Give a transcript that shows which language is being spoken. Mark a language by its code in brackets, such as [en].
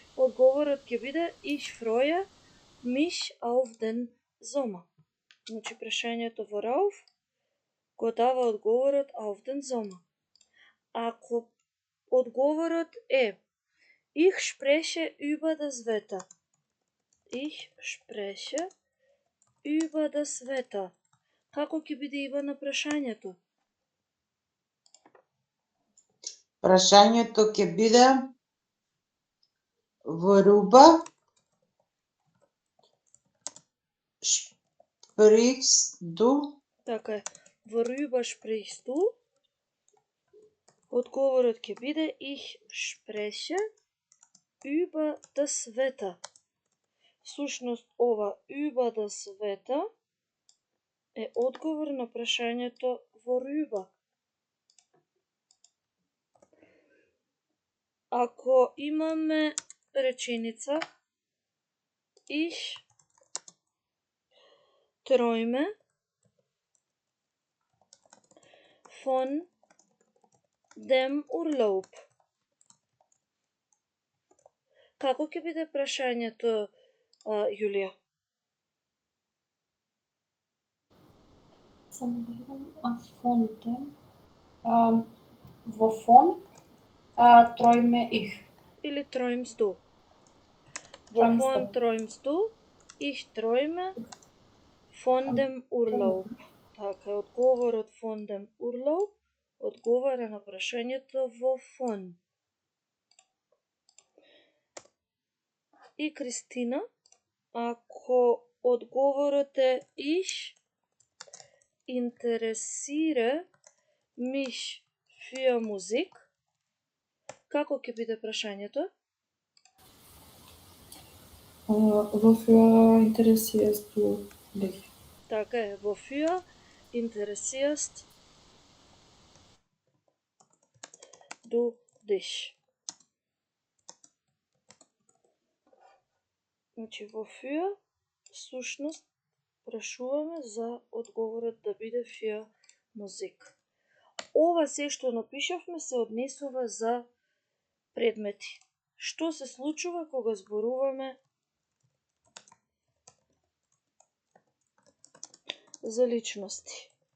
[mk] Одговорот ќе биде [de] ich freue mich auf den Sommer. [mk] Значи прашањето worauf го дава одговорот [de] auf den Sommer. [mk] Ако одговорот е [de] ich spreche über das Wetter. Ich spreche über das Wetter. [mk] Како ќе биде ива на прашањето? Прашањето ќе биде [de] worüber sprichst du? [mk] Така е. [de] Worüber sprichst du? [mk] Одговорот ќе биде [de] ich spreche über das Wetter. [mk] Всушност ова [de] über das Wetter [mk] е одговор на прашањето worüber. Ако имаме реченица [de] ich träume von dem Urlaub. [mk] Како ќе биде прашањето, Јулија? Само да видам, [de] von dem. Wovon träume ich? Или träumst du? Träumst Wovon du? träumst du? Ich träume von dem Urlaub. [mk] Така, одговорот [de] von dem Urlaub [mk] одговара на прашањето wovon. И Кристина, ако одговорот е [de] ich interessiere mich für Musik, [mk] како ќе биде прашањето? [de] Wofür interessierst du dich? [mk] Така е, [de] wofür interessierst du dich? [mk] Значи, wofür, всушност, прашуваме за одговорот да биде [de] für Musik. [mk] Ова се што напишавме се однесува за предмети. Што се случува кога зборуваме за личности?